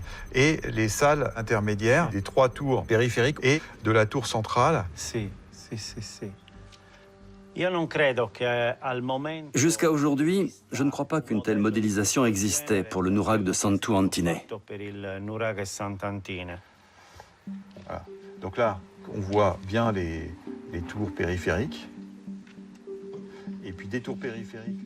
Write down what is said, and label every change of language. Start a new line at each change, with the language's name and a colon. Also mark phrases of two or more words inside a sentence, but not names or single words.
French: Et les salles intermédiaires des 3 tours périphériques et de la tour centrale.
Italian: Sì. Io non credo che al momento...
French: Jusqu'à aujourd'hui, je ne crois pas qu'une telle modélisation existait pour le nuraghe de Santu Antine.
Italian: Per il nuraghe Sant'Antine.
French: Voilà. Donc là, on voit bien les tours périphériques. Et puis des tours périphériques.